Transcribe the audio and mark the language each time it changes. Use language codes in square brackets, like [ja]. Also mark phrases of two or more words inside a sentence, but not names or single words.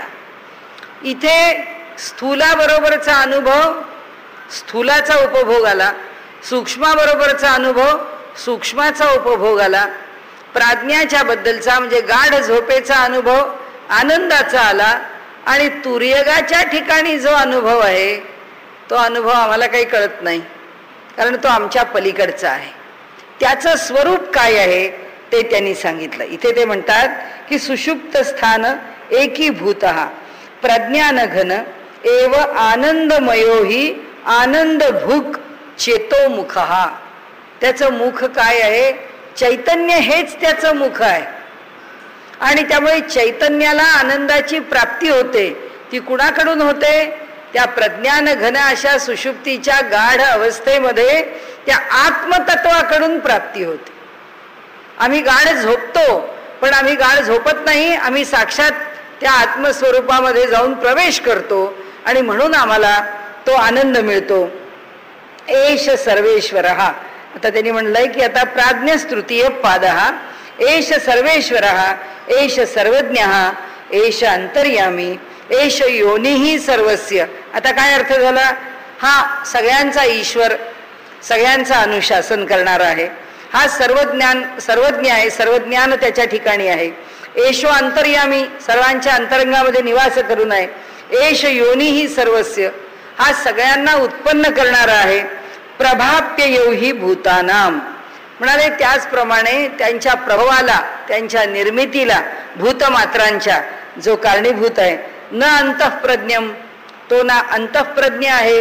[mr] इथे स्थूलाबरोबरचा अनुभव स्थूलाचा उपभोग आला, सूक्ष्माबरोबरचा अनुभव सूक्ष्माचा उपभोग आला, प्राज्ञाच्या बद्दलचा म्हणजे गाढ झोपेचा अनुभव आनंदाचा आला आणि तुर्यगाच्या ठिकाणी जो अनुभव आहे तो अनुभव आम्हाला काही कळत नाही. कारण तो आमच्या पलीकडचा आहे. त्याचं स्वरूप काय आहे ते त्यांनी सांगितलं. इथे ते म्हणतात की [sa] सुषुप्त स्थान एकीभूतः प्रज्ञान घन एव आनंदमयो हि आनंद भूक चेतो मुखः. [mr] त्याचं मुख काय आहे? चैतन्य हेच त्याचं मुख आहे. आणि त्यामुळे चैतन्याला आनंदाची प्राप्ती होते. ती कुणाकडून होते? त्या प्रज्ञान घन अशा सुषुप्तीच्या गाढ अवस्थेमध्ये त्या आत्मतत्वाकडून प्राप्ती होते. आम्ही गाढ झोपतो, पण आम्ही गाढ झोपत नाही, आम्ही साक्षात त्या आत्मस्वरूपामध्ये जाऊन प्रवेश करतो आणि म्हणून आम्हाला तो आनंद मिळतो. [sa] एष सर्वेश्वरः. [mr] आता त्यांनी म्हणलंय की आता [sa] प्राज्ञस्तृतीय पादः एष सर्वेश्वरः एष सर्वज्ञः एष अंतर्यामी एष योनिही सर्वस्य. [mr] आता काय अर्थ झाला? हा सगळ्यांचा ईश्वर, सगळ्यांचा अनुशासन करणारा आहे. हा सर्वज्ञ आहे, सर्वज्ञान त्याच्या ठिकाणी आहे. [sa] एषो अंतर्यामी, [mr] सर्वांच्या अंतरंगामध्ये निवास करून आहे. [sa] एष योनिही सर्वस्य, [mr] हा सगळ्यांना उत्पन्न करणारा आहे. [sa] प्रभाप्य योही भूतानाम [mr] म्हणाले, त्याचप्रमाणे त्यांच्या प्रभावाला, त्यांच्या निर्मितीला भूतमात्रांच्या जो कारणीभूत आहे. [sa] न अंतःप्रज्ञम, [mr] तो ना अंतःप्रज्ञ आहे.